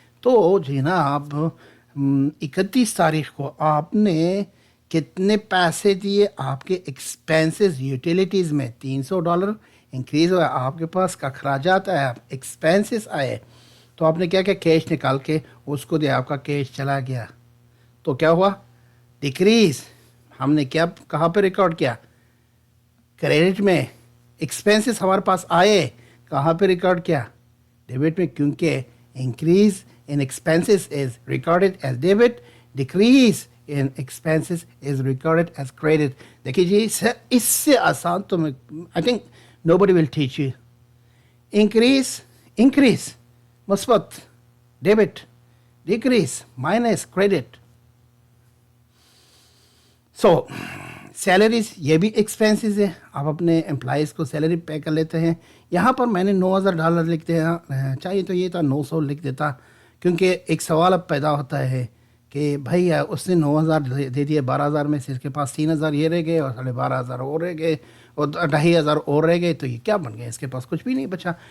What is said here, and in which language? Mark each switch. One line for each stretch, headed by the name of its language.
Urdu: تو جناب 31 تاریخ کو آپ نے کتنے پیسے دیے, آپ کے ایکسپینسز یوٹیلیٹیز میں $300 انکریز ہوا, آپ کے پاس کا اخراجات آیا, ایکسپینسز آئے, تو آپ نے کیا کیا, کیش نکال کے اس کو دیا, آپ کا کیش چلا گیا. تو کیا ہوا, ڈیکریز. ہم نے کیا کہاں پہ ریکارڈ کیا, کریڈٹ میں. ایکسپینسز ہمارے پاس آئے, کہاں پہ ریکارڈ کیا, ڈیبٹ میں, کیونکہ increase
English: in expenses is recorded as debit, decrease in expenses is recorded as credit.
Urdu: دیکھیے جی, اس سے آسان تو میں
English: I think nobody will teach you. increase مثبت, debit, decrease minus credit.
Urdu: So salaries یہ بھی ایکسپینسز ہے. آپ اپنے امپلائیز کو سیلری پے کر لیتے ہیں. یہاں پر میں نے $9,000 لکھ دیا, چاہیے تو یہ تھا 900 لکھ دیتا, کیونکہ ایک سوال اب پیدا ہوتا ہے کہ بھائی اس نے 9,000 دے دیے, 12,000 میں سے اس کے پاس 3,000 یہ رہ گئے اور 12,500 اور رہ گئے اور 2,500 اور رہ گئے, تو یہ کیا بن گئے, اس کے پاس کچھ بھی نہیں بچا.